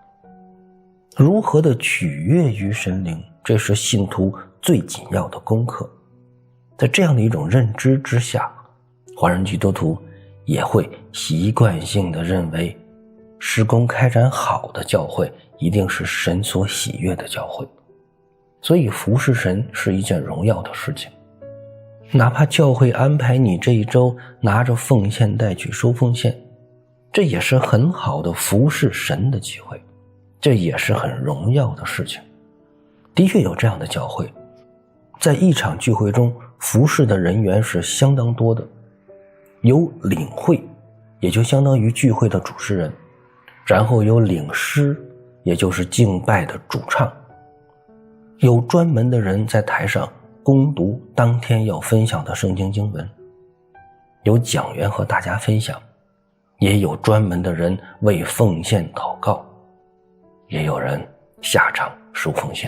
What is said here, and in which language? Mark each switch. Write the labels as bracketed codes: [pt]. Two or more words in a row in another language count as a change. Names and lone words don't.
[zh] 如何的取悅於神靈，這是信徒最緊要的功課。在這樣的一種認知之下，華人基督徒也會習慣性地認為，事工開展好的教會一定是神所喜悅的教會，所以服侍神是一件榮耀的事情。哪怕教會安排你這一周拿着奉獻袋去收奉獻，這也是很好的服侍神的機會，這也是很榮耀的事情。的確有這樣的教会，在一場聚會中服侍的人員是相當多的，有領會，也就相當於聚會的主持人，然後有領詩，也就是敬拜的主唱，有專門的人在台上攻讀當天要分享的聖经經文，有講員和大家分享，也有专門的人為奉獻禱告，也有人下場收奉獻。